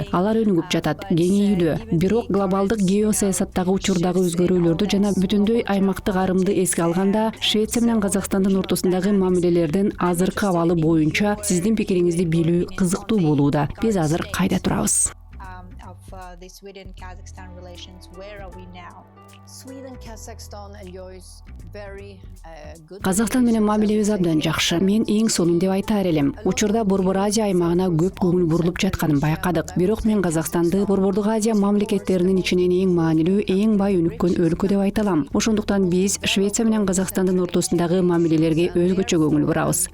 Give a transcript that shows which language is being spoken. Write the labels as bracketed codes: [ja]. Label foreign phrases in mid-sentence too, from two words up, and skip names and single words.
[ky] Алар өнүгүп жатат, кеңейүүдө. Бирок глобалдык геосаясаттагы учурдагы өзгөрүүлөрдү жана бүтүндөй аймактык арымды эске алганда, Швеция менен Казакстандын ортосундагы мамилелердин азыркы абалы боюнча сиздин пикириңизди билүү кызыктуу болууда. Биз азыр кайда турабыз? [en] The Sweden-Kazakhstan relations, where are we now? Sweden-Kazakhstan enjoys very good. [ky] Казакстан менен мамилебиз абдан жакшы. Мен эң сонун деп айтаар элем. Учурда Борбор Азия аймагына көп көңүл бурулуп жатканын байкадык. Бирок мен Казакстанды Борбордук Азия мамлекеттеринин ичинен эң маанилүү, эң бай өнүккөн өлкө деп айта алам. Ошондуктан биз Швеция менен Казакстандын ортосундагы мамилелерге өзгөчө көңүл бурабыз.